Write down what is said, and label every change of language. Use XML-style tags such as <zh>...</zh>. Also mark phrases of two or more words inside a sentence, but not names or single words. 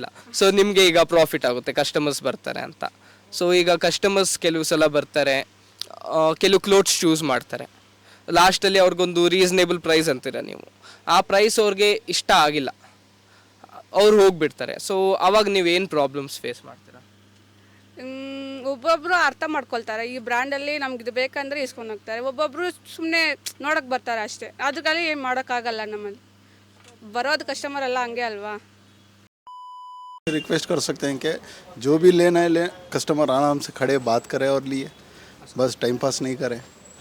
<kn>ಸೊ ನಿಮಗೆ ಈಗ ಪ್ರಾಫಿಟ್ ಆಗುತ್ತೆ, ಕಸ್ಟಮರ್ಸ್ ಬರ್ತಾರೆ ಅಂತ. ಸೊ ಈಗ ಕಸ್ಟಮರ್ಸ್ ಕೆಲವು ಸಲ ಬರ್ತಾರೆ, ಕೆಲವು</kn> <en>clothes choose</en> <kn>ಮಾಡ್ತಾರೆ, ಲಾಸ್ಟಲ್ಲಿ ಅವ್ರಿಗೊಂದು</kn> <en>reasonable price</en> <kn>ಅಂತೀರ ನೀವು, ಆ ಪ್ರೈಸ್ ಅವ್ರಿಗೆ ಇಷ್ಟ ಆಗಿಲ್ಲ, ಅವ್ರು ಹೋಗಿಬಿಡ್ತಾರೆ. ಸೊ ಅವಾಗ ನೀವೇನು</kn> <en>problems face</en> <kn>ಮಾಡ್ತೀರಾ? ಒಬ್ಬೊಬ್ಬರು ಅರ್ಥ ಮಾಡ್ಕೊಳ್ತಾರೆ, ಈ ಬ್ರ್ಯಾಂಡಲ್ಲಿ ನಮ್ಗೆ ಇದು ಬೇಕಂದ್ರೆ ಇಸ್ಕೊಂಡು ಹೋಗ್ತಾರೆ. ಒಬ್ಬೊಬ್ಬರು ಸುಮ್ಮನೆ ನೋಡೋಕೆ ಬರ್ತಾರೆ ಅಷ್ಟೇ, ಅದಕ್ಕಾಗಿ ಏನು ಮಾಡೋಕ್ಕಾಗಲ್ಲ. ನಮ್ಮಲ್ಲಿ ಬರೋದು ಕಸ್ಟಮರ್ ಎಲ್ಲ ಹಂಗೆ ಅಲ್ವಾ.</kn> <hi>रिक्वेस्ट कर सकते हैं कि जो भी लेना है ले, कस्टमर आराम से खड़े बात करें और लिए, बस</hi> <en>time pass</en> <hi>नहीं करें.</hi>